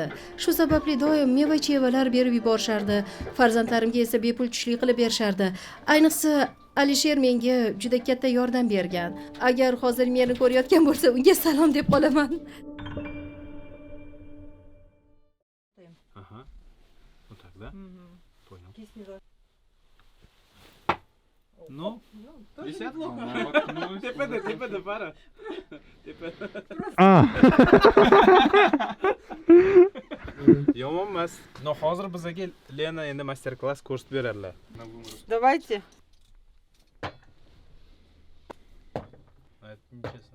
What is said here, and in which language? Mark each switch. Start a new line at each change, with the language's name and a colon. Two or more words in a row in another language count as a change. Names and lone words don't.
Uzbek: Shu sababli doim meva-chevalar berib yuborishardi. Farzandlarimga esa bepul tushlik qilib berishardi. Ayniqsa Alisher menga juda katta yordam bergan. Agar hozir meni ko'rayotgan bo'lsa, unga salom deb qolaman. Aha. O'takda.
Russian: Понял. Ну, десятку?
Uzbek: Tepada, para. Yomon emas. No, hozir bizga Lena endi master-klass ko'rsatib beradilar.
Russian: Давайте.
Uzbek: Aytminchasi.